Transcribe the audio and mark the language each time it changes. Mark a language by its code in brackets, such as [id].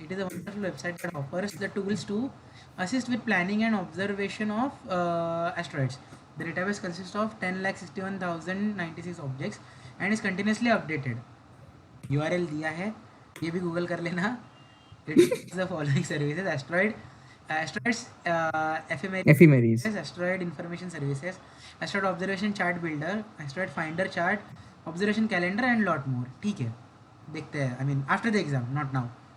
[en] It is a wonderful website that offers the tools to assist with planning and observation of asteroids. The database consists of 10,61,096 objects and is continuously updated. [hi] URL दिया है, ये भी Google कर लेना. [en] It is the following services: asteroids, Ephemeris. asteroid information services, asteroid observation chart builder, asteroid finder chart, observation calendar and lot more. [hi] ठीक है, देखते हैं. [en] I mean after the exam, not now.